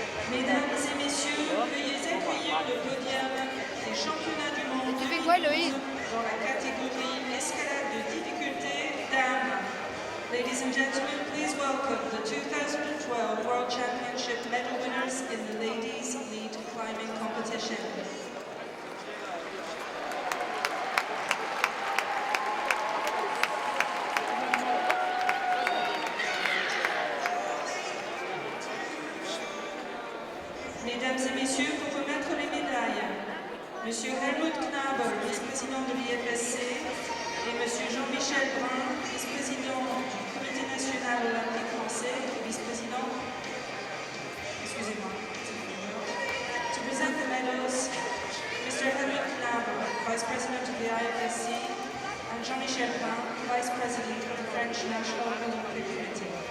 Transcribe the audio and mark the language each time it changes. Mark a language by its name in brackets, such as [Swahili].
[French] Mesdames et messieurs, veuillez accueillir le podium des championnats du monde Tu fais quoi, Loïs? dans la catégorie escalade de difficulté dames. [English] Ladies and gentlemen, please welcome the 2012 World Championship medal winners in the ladies lead climbing competition. [French] Mesdames et messieurs, pour remettre les médailles, Monsieur Helmut Knaber, vice-président de l'IFSC, et Monsieur Jean-Michel Brun, vice-président du Comité national olympique français, vice-président. Excusez-moi. [English] To present the medals, Mr. Helmut Knaber, vice president of the IFSC, and Jean-Michel Brun, vice president of the French National Olympic Committee.